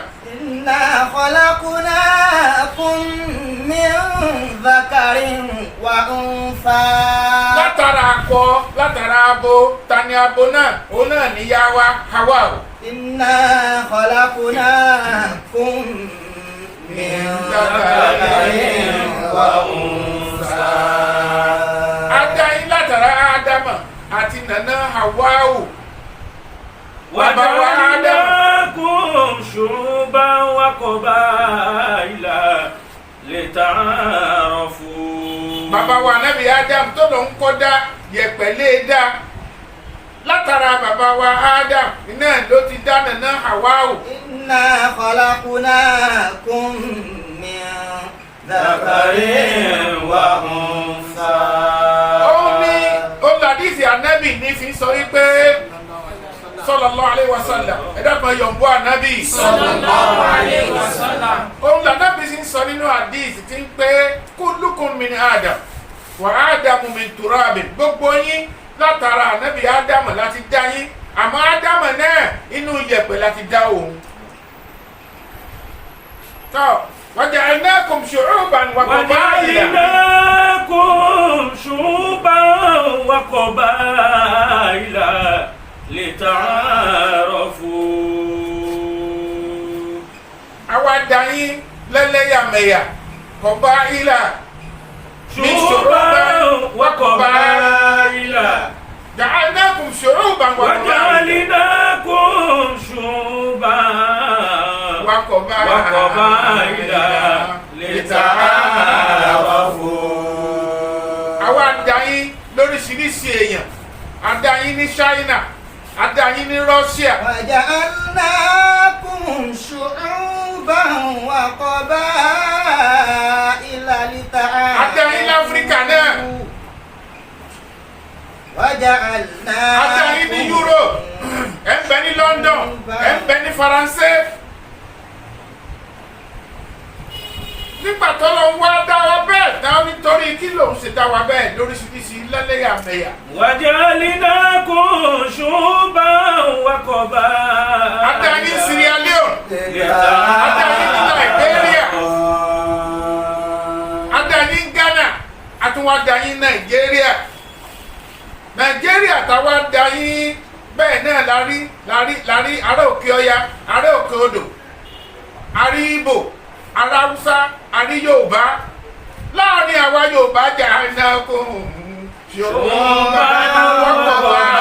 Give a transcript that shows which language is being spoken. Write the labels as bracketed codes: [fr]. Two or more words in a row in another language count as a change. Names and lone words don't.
[ar] إنا خلقناكم من ذكر وأنثى. [yo] Látara akọ, látara abo, ta ni abo náà? Òun náà ni ìyá wa Hawa. [ar] إنا خلقناكم من ذكر وأنثى. [yo] A dá yín látara Ádámà àti nana Hawa'u. [ar] وجعلناكم شعوبا وقبائل لتعارفوا. [yo] Bàbá wa Ànábì Adam tó lọ ń kọ́ dá yẹ̀pẹ̀ lé dá. Látara bàbá wa Adam iná ló ti dá nana Hawa'u. [ar] إنا خلقناكم من ذكر وأنثى. [yo] Òun ni olùdíje Ànábì ní fi sọ wípé [ar] صلى الله عليه وسلم, [yo] ẹ̀dá kan yọ̀ǹbọ̀ Ànábì. [ar] صلى الله عليه وسلم. [yo] Òun l'Ànábì sì ń sọ nínú àdíìsì tí ń pé [ar] كلكم من آدم وآدم من تراب. [yo] Gbogbo yín látara Ànábì Ádámù láti dá yín, àmọ́ Ádámù náà inú yẹ̀pẹ̀ láti dá òun. [ar] Tọ́ وجعلناكم شعوبا وقبائل. وجعلناكم شعوبا وقبائل لتعارفوا. [yo] Àwa dá yín lẹ́lẹ́yàmẹ̀yà qaba'ila. [ar] شعوبا وقبائل. جعلناكم شعوبا وقبائل. وجعلناكم شعوبا وقبائل لتعارفوا. [yo] àwa àdáyín lóríṣiríṣi èèyàn àdáyín ní China àdáyín ní Russia [ar] وجعلناكم شعوبا وقبائل لتعارفوا. [yo] àdáyín láfíríkà náà àdáyín ní Europe ẹ̀ ń bẹ ní London ẹ̀ ń bẹ ní Faransé. nígbà tó lọ wá dá wa bẹ́ẹ̀ náà nítorí kí lòun ṣe dá wa bẹ́ẹ̀ lóríṣiríṣi lẹ́lẹ́yàmẹ̀yà. [ar] وجعلناكم شعوبا وقبائل. [yo] àdáyín Sierra Leone àdáyín ní Liberia àdáyín Ghana àtúwọ̀ àdáyín Nàìjíríà táwa àdáyín bẹ́ẹ̀ náà lárí ará òkè ọya ará òkè odò àrí Ìgbò ará Haúsá àrí Yorùbá láàrin àwa Yorùbá jà iná kò ṣòwò wọ́pọ̀